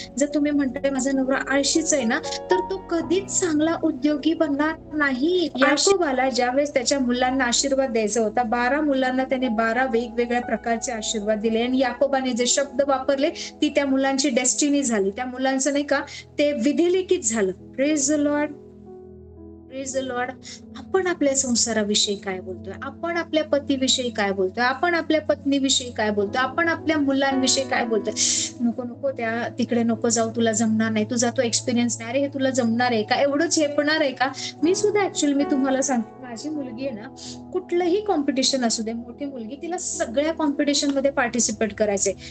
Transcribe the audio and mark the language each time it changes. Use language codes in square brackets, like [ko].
[mr] जर तुम्ही म्हणताय माझा नवरा आळशीच आहे ना, तर तो कधीच चांगला उद्योगी बनणार नाही. याकोबाला ज्यावेळेस त्याच्या मुलांना आशीर्वाद द्यायचा होता, 12 मुलांना त्याने 12 वेगवेगळ्या प्रकारचे आशीर्वाद दिले आणि याकोबाने जे शब्द वापरले ती त्या मुलांची डेस्टिनी झाली. त्या मुलांचं नाही का ते विधिलिखित झालं. [en] Praise the Lord, praise the Lord. [mr] आपण आपल्या संसाराविषयी काय बोलतोय, आपण आपल्या पतीविषयी काय बोलतोय, आपण आपल्या पत्नीविषयी काय बोलतोय, आपण आपल्या मुलांविषयी काय बोलतोय. नको नको त्या तिकडे नको जाऊ, तुला जमणार नाही, तुझा तो एक्सपिरियन्स नाही, अरे हे तुला जमणार आहे का, एवढंच झेपणार आहे का. मी सुद्धा ऍक्च्युअली मी तुम्हाला सांगते, माझी मुलगी आहे ना, कुठलंही कॉम्पिटिशन असू दे, मोठी मुलगी, तिला सगळ्या कॉम्पिटिशन मध्ये पार्टिसिपेट करायचंय.